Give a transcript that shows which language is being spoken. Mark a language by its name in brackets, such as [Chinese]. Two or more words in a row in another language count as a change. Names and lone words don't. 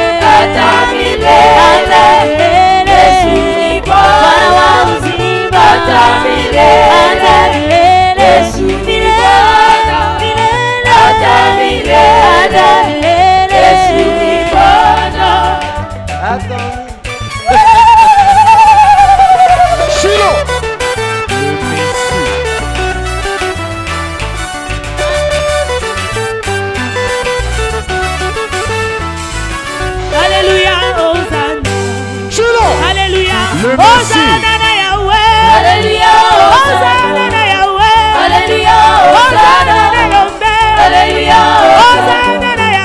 [Swahili] Ata milele. Ata milele. Yesu ni Bwana wa uzima. Ata milele. Ata milele. Yesu ni Bwana. Ata milele. Ata milele. Yesu ni Bwana. Ata Shiloh. [French] Alléluia, Hosanna. Shiloh. Alléluia, Le [Lingala] Hosanna na Yahweh. [French] Alléluia, [Lingala] Hosanna na Yahweh. [French] Alléluia, [Lingala] Hosanna na Yahweh. [French] Alléluia, [Lingala] Hosanna